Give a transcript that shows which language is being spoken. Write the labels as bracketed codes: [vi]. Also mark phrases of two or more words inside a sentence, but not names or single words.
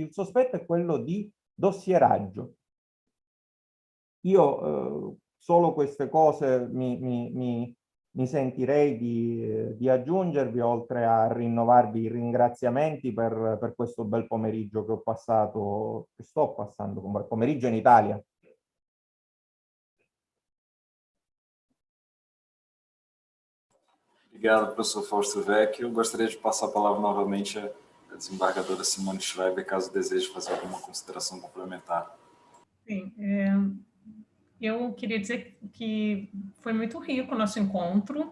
[it] Il sospetto è quello di dossieraggio. Io solo queste cose mi sentirei di aggiungervi, oltre a rinnovarvi i ringraziamenti per questo bel pomeriggio che sto passando, pomeriggio in Italia. [pt] Obrigado, professor Fausto Vecchio. Gostaria de passar a palavra novamente à desembargadora Simone Schreiber, caso deseje fazer alguma consideração complementar. Sim, eu queria dizer que foi muito rico o nosso encontro.